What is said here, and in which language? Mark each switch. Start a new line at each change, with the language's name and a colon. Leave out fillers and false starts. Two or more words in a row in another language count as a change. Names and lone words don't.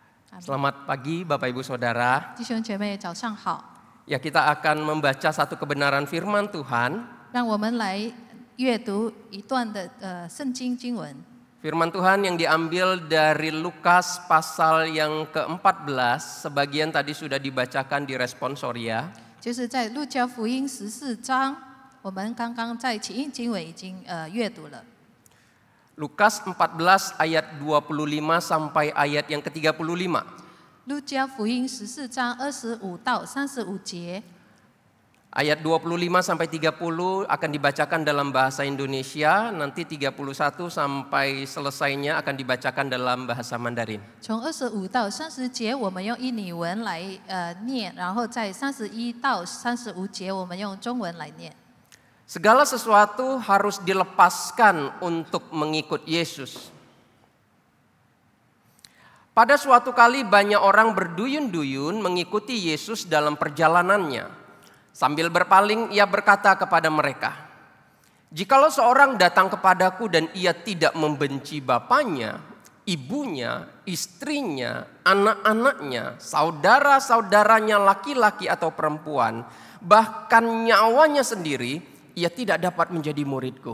Indonesian: Selamat pagi Bapak Ibu Saudara.
Chinese: 弟兄姐妹早上好，
Indonesian: Ya, kita akan membaca satu kebenaran firman Tuhan.
Chinese: 让我们来阅读一段的圣经经文。
Indonesian: Firman Tuhan yang diambil dari Lukas pasal yang ke-14. Sebagian tadi sudah dibacakan di responsoria.
Chinese: 就是在路加福音14章，我们刚刚在起印经文已经阅读了。
Indonesian: Lukas 14 ayat 25 sampai ayat yang ke-35.
Chinese: 路加福音14章25到35节，
Indonesian: Ayat 25 sampai 30 akan dibacakan dalam bahasa Indonesia, nanti 31 sampai selesainya akan dibacakan dalam bahasa Mandarin.
Chinese: 从25到30节我们用印尼文来念，然后在31到35节我们用中文来念。
Indonesian: Segala sesuatu harus dilepaskan untuk mengikut Yesus. Pada suatu kali banyak orang berduyun-duyun mengikuti Yesus dalam perjalanannya. Sambil berpaling ia berkata kepada mereka, "Jikalau seorang datang kepadaku dan ia tidak membenci bapaknya, ibunya, istrinya, anak-anaknya, saudara-saudaranya laki-laki atau perempuan, bahkan nyawanya sendiri, ia tidak dapat menjadi muridku.